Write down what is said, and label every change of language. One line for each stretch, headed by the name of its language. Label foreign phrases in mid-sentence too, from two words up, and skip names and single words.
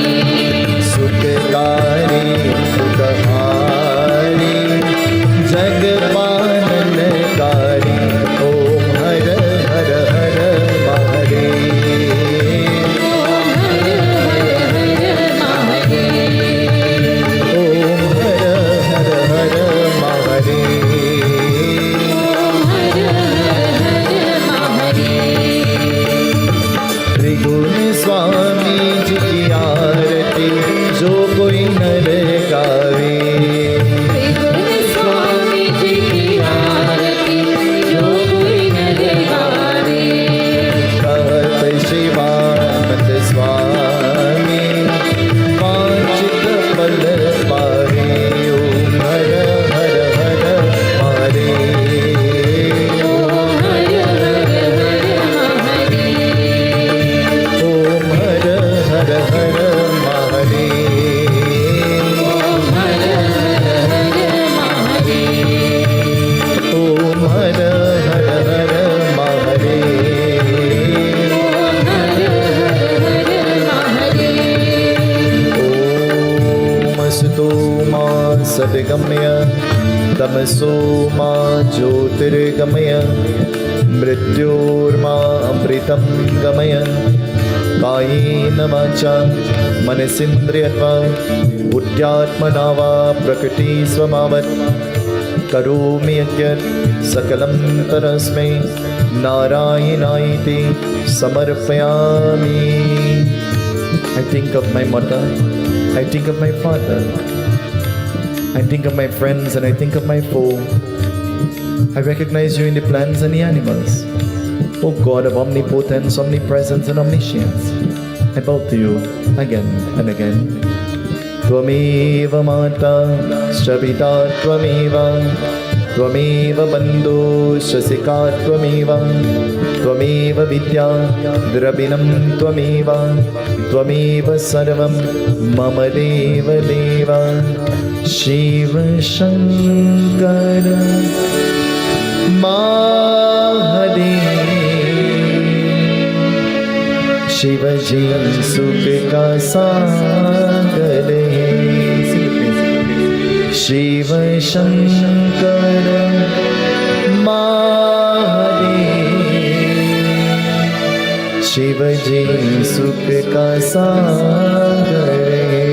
Hindi: सुखकारी सुखहारी जगपालनकारी ओम हर हर हर महादेव ओम हर हर हर महादेव ओम हर हर हर महादेव ओम हर हर हर महादेव त्रिगुण स्वामी जी की आरती जो कोई नर गावे त्रिगुण स्वामी जी की आरती जो कोई नर गावे कहत शिवानंद स्वामी वांछित फल पावे ओम हर हर हर महादेव ओम हर हर हर महादेव ओम हर हर हर महादेव ओम हर हर हर महादेव ओम हर हर हर महादेव ओम हर हर हर महादेव
Sanskrit: ओम असतो मा सद्गमय तमसो मा ज्योतिर्गमय मृत्योर्मा अमृतं गमय कायेन वाचा मनसिन्द्रियर्वा बुद्ध्यात्मना वा प्रकृति स्वभावत् करोमि यद्यत् सकलं परस्मै नारायणायते समर्पयामि.
English: I think of my mother, I think of my father, I think of my friends, and I think of my foe. I recognize you in the plants and the animals. O God of omnipotence, omnipresence, and omniscience, I bow to you again and again.
Sanskrit: त्वमेव माता शबिता त्वमेव, त्वमेव बन्धु शसिका त्वमेव, त्वमेव विद्या द्रबिणम् त्वमेव, त्वमेव सर्वं मम देव देव.
Hindi: Shiva Shankara Mahadev, शिवजी सुख का सागर है. शिव शंकर महादेव, शिवजी सुख का सागर है.